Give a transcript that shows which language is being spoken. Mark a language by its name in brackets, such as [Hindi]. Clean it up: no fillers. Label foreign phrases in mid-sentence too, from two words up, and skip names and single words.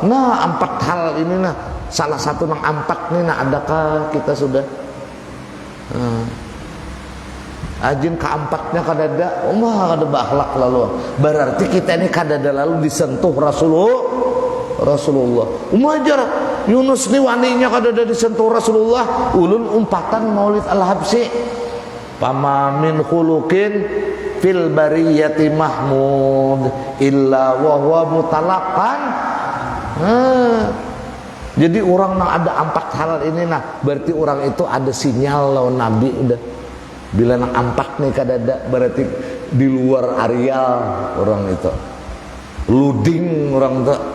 [Banjar] Nah, 4 hal ini nah, salah satu nang 4 nih nah adakah kita sudah ajin keempatnya kadada, kada berakhlak lalu. Berarti kita ini kadada lalu disentuh Rasulullah. Umajar Yunus nih waninya kadada disentuh Rasulullah. Ulun umpatan Maulid Al-Habsyi. [Arabic] فما من خلق في البرية محمود إلا وهو متلقى. [Indonesian] Jadi orang yang ada 4 hal ini nah, berarti orang itu ada sinyal lawan Nabi udah. [Banjar] Bila nang 4 nih kadada berarti di luar areal orang itu. Luding orang itu.